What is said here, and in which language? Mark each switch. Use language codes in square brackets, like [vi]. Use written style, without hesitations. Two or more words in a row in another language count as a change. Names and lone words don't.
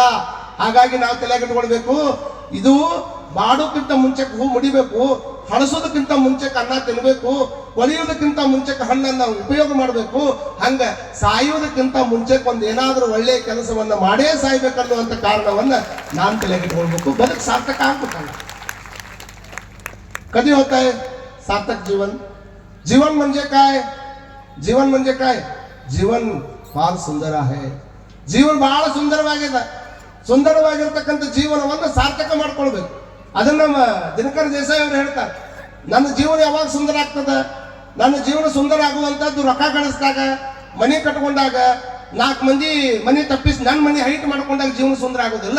[kn] ಹಾಗಾಗಿ ನಾವು ತಲೆಗಿಟ್ಕೊಳ್ಬೇಕು, ಇದು ಬಾಡೋಕ್ಕಿಂತ ಮುಂಚೆ ಹೂ ಮುಡಿಬೇಕು, ಹಳಸೋದಕ್ಕಿಂತ ಮುಂಚೆ ಅನ್ನ ತಿನ್ಬೇಕು, ಕೊಳೆಯೋದಕ್ಕಿಂತ ಮುಂಚೆ ಹಣ್ಣನ್ನ ಉಪಯೋಗ ಮಾಡಬೇಕು. ಹಂಗ ಸಾಯೋದಕ್ಕಿಂತ ಮುಂಚೆ ಒಂದು ಏನಾದ್ರೂ ಒಳ್ಳೆಯ ಕೆಲಸವನ್ನ ಮಾಡೇ ಸಾಯ್ಬೇಕನ್ನುವಂತ ಕಾರಣವನ್ನ ನಾನು ತಲೆಗಿಟ್ಕೊಳ್ಬೇಕು. ಬದುಕು ಸಾರ್ಥಕ ಆಗ್ಬೇಕಲ್ಲ. [hi] कधी होता है सार्थक जीवन? [mr] जीवन म्हणजे काय? जीवन म्हणजे काय? जीवन फार सुंदर आहे. [kn] ಜೀವನ ಬಹಳ ಸುಂದರವಾಗಿದೆ. ಸುಂದರವಾಗಿರ್ತಕ್ಕಂಥ ಜೀವನವನ್ನು ಸಾರ್ಥಕ ಮಾಡ್ಕೊಳ್ಬೇಕು. ಅದನ್ನ ನಮ್ಮ ದಿನಕರ್ ದೇಸಾಯಿ ಅವರು ಹೇಳ್ತಾರೆ, ನನ್ನ ಜೀವನ ಯಾವಾಗ ಸುಂದರ ಆಗ್ತದ? ನನ್ನ ಜೀವನ ಸುಂದರ ಆಗುವಂತದ್ದು ರೊಕ್ಕ ಗಳಿಸಿದಾಗ, ಮನೆ ಕಟ್ಕೊಂಡಾಗ, 4 ಮಂದಿ ಮನೆ ತಪ್ಪಿಸಿ ನನ್ನ ಮನೆ ಹೈಟ್ ಮಾಡ್ಕೊಂಡಾಗ ಜೀವನ ಸುಂದರ ಆಗೋದಿಲ್ಲ.